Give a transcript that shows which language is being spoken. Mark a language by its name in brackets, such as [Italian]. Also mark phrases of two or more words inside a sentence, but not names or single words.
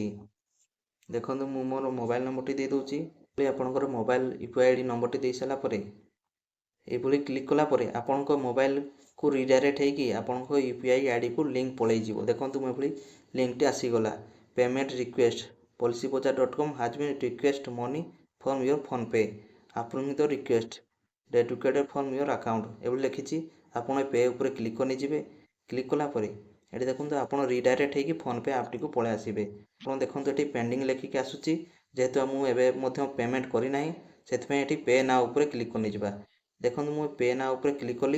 [Odia] ଦେଖନ୍ତୁ ମୁଁ ମୋର ମୋବାଇଲ୍ ନମ୍ବରଟି ଦେଇ ଦେଉଛି। ଆପଣଙ୍କର ମୋବାଇଲ୍ UPI ID ନମ୍ବରଟି ଦେଇ ସାରିଲା ପରେ ଏଭଳି କ୍ଲିକ୍ କଲା ପରେ ଆପଣଙ୍କ ମୋବାଇଲକୁ ରିଡାଇରେକ୍ଟ ହେଇକି ଆପଣଙ୍କ UPI ଆଇଡ଼ିକୁ ଲିଙ୍କ୍ ପଳେଇଯିବ। ଦେଖନ୍ତୁ ମୁଁ ଏଭଳି ଲିଙ୍କ୍ଟି ଆସିଗଲା, [English] payment request policybazaar.com has been request money from your PhonePe, approving the request dedicated from your account [Odia] ଏଭଳି ଲେଖିଛି। ଆପଣ ପେ ଉପରେ କ୍ଲିକ୍ କରି ନେଇଯିବେ। କ୍ଲିକ୍ କଲା ପରେ ଏଠି ଦେଖନ୍ତୁ ଆପଣ ରିଡାଇରେକ୍ଟ ହେଇକି PhonePe ଆପ୍ଟିକୁ ପଳେଇ ଆସିବେ। ଆପଣ ଦେଖନ୍ତୁ ଏଠି ପେଣ୍ଡିଂ ଲେଖିକି ଆସୁଛି, ଯେହେତୁ ମୁଁ ଏବେ ମଧ୍ୟ ପେମେଣ୍ଟ କରିନାହିଁ ସେଥିପାଇଁ ଏଠି [English] pay now [Odia] ଉପରେ କ୍ଲିକ୍ କରି ନେଇଯିବା। ଦେଖନ୍ତୁ ମୁଁ [English] pay now [Odia] ଉପରେ କ୍ଲିକ୍ କଲି।